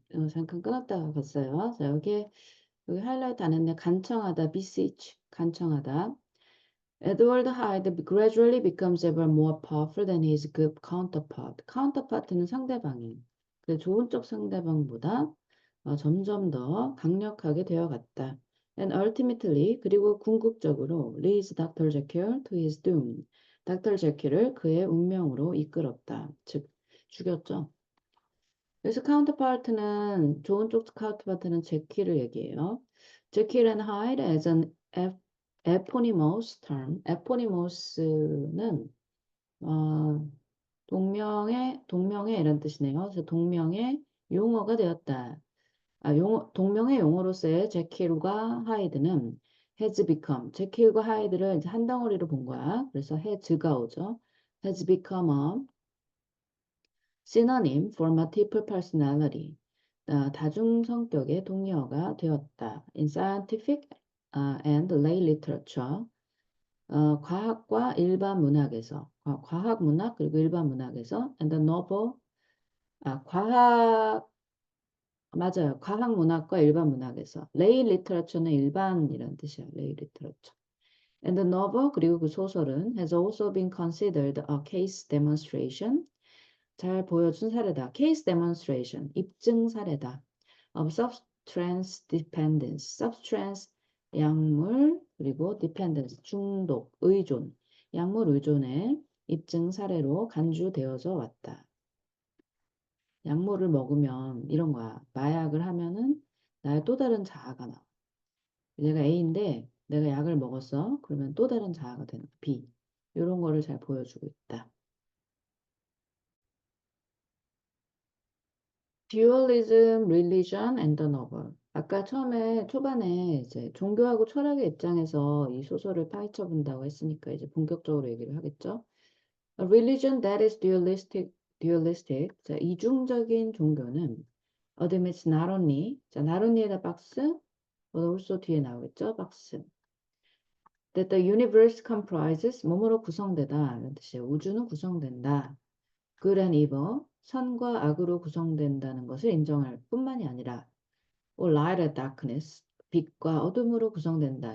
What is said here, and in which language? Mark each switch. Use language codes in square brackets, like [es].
[ko] 잠깐 끊었다가 갔어요. 자, 여기 하이라이트 안 했네. 간청하다, beseech, 간청하다. [en] Edward Hyde gradually becomes ever more powerful than his good counterpart. [ko] counterpart는 상대방이. 그 좋은 쪽 상대방보다 점점 더 강력하게 되어갔다. [en] And ultimately, [ko] 그리고 궁극적으로 [en] leads Dr. Jekyll to his doom. [ko] 닥터 제킬을 그의 운명으로 이끌었다. 즉, 죽였죠. 그래서 카운터파트는 좋은 쪽 카운터파트는 제키를 얘기해요. [en] 제킬 and Hyde as an eponymous term. [ko] eponymous,는 동명의 이런 뜻이네요. 그래서 동명의 용어가 되었다. 동명의 용어로서의 제킬과 하이드는 [en] has become. [ko] 제킬과 하이드를 이제 한 덩어리로 본 거야. 그래서 has가 오죠. [en] has become a synonym for multiple personality. [ko] 다중 성격의 동의어가 되었다. [en] In scientific and lay literature. [ko] 과학과 일반 문학에서, 과학 문학 그리고 일반 문학에서 [en] and the novel, [ko] 과학, 맞아요. 과학 문학과 일반 문학에서. lay literature는 일반이란 뜻이야. [en] lay literature. And the novel [ko] 그리고 그 소설은 [en] has also been considered a case demonstration. [ko] 잘 보여준 사례다. case demonstration, 입증 사례다. [en] of substance dependence, [ko] substance 약물 그리고 dependence 중독, 의존, 약물 의존의 입증 사례로 간주되어져 왔다. 약물을 먹으면 이런 거야. 마약을 하면은 나의 또 다른 자아가 나와. 내가 A인데 내가 약을 먹었어. 그러면 또 다른 자아가 되는 B. 이런 거를 잘 보여주고 있다. [en] Dualism, religion and the novel. [ko] 아까 처음에 초반에 이제 종교하고 철학의 입장에서 이 소설을 파헤쳐 본다고 했으니까 이제 본격적으로 얘기를 하겠죠. [en] A religion that is dualistic. [ko] 자, 이중적인 종교는 [en] admits not only, [ko] 자, not only에다 박스, but also 뒤에 나오겠죠, 박스. [en] That the universe comprises, [ko] 몸으로 구성되다 이런 뜻이에요. 우주는 구성된다. [en] good and evil, [ko] 선과 악으로 구성된다는 것을 인정할 뿐만이 아니라 [en] or light and darkness, [ko] 빛과 어둠으로 구성된다.